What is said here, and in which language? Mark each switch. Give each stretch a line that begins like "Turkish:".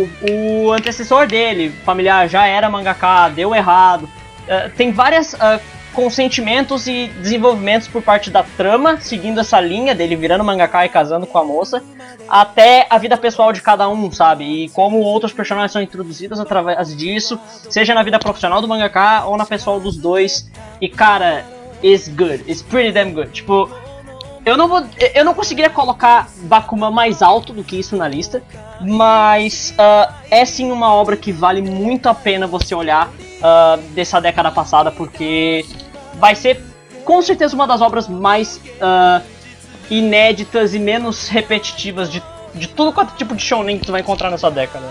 Portuguese: o antecessor dele, familiar, já era mangaka, deu errado, tem várias consentimentos e desenvolvimentos por parte da trama, seguindo essa linha dele virando mangaka e casando com a moça, até a vida pessoal de cada um, sabe? E como outros personagens são introduzidos através disso, seja na vida profissional do mangaka ou na pessoal dos dois. E cara,
English: it's good, it's pretty damn good.
Portuguese: Tipo, eu não conseguiria colocar Bakuman mais alto do que isso na lista, mas é sim uma obra que vale muito a pena você olhar dessa década passada, porque vai ser com certeza uma das obras mais inéditas e menos repetitivas de todo quanto tipo de shonen que tu vai encontrar nessa década.